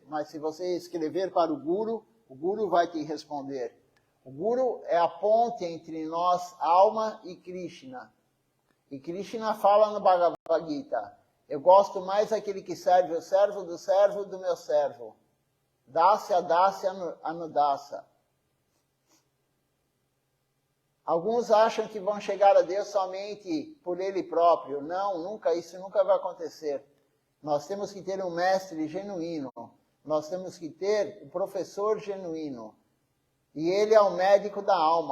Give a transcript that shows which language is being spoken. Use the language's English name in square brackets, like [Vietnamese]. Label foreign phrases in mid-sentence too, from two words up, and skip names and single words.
[Portuguese] Mas se você escrever para o Guru vai te responder. O Guru é a ponte entre nós, alma, e Krishna. E Krishna fala no Bhagavad Gita, eu gosto mais daquele que serve o servo do meu servo. [Sanskrit] Dasya, dasya, anudasa. [Portuguese] Alguns acham que vão chegar a Deus somente por ele próprio. Não, nunca, isso nunca vai acontecer. Nós temos que ter um mestre genuíno. Nós temos que ter um professor genuíno. E ele é o médico da alma.